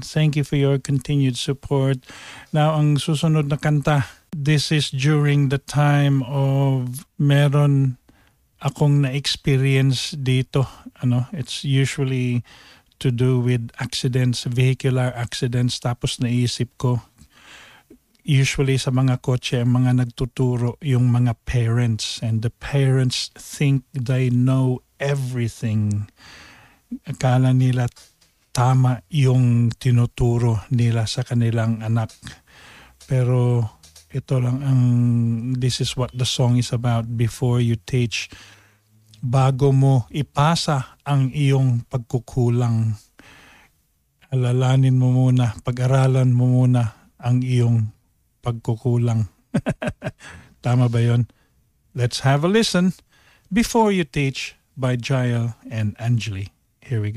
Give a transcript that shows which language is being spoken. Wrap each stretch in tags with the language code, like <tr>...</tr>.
<en>Thank you for your continued support.</en> <tl>Now, ang susunod na kanta,</tl> <en>this is during the time of</en> <tl>meron akong na-experience dito.</tl> <en>Ano, it's usually to do with accidents, vehicular accidents.</en> <tl>Tapos naisip ko, usually sa mga kotse, mga nagtuturo yung mga parents.</tl> <en>And the parents think they know everything.</en> <tl>Akala nila tama yung tinuturo nila sa kanilang anak. Pero ito lang ang,</tl> <en>this is what the song is about. Before you teach,</en> <tl>bago mo ipasa ang iyong pagkukulang, alalanin mo muna, pag-aralan mo muna ang iyong pagkukulang. Tama ba yun?</tl> <en>Let's have a listen. Before You Teach by Jael and Anjali. Here we go.</en>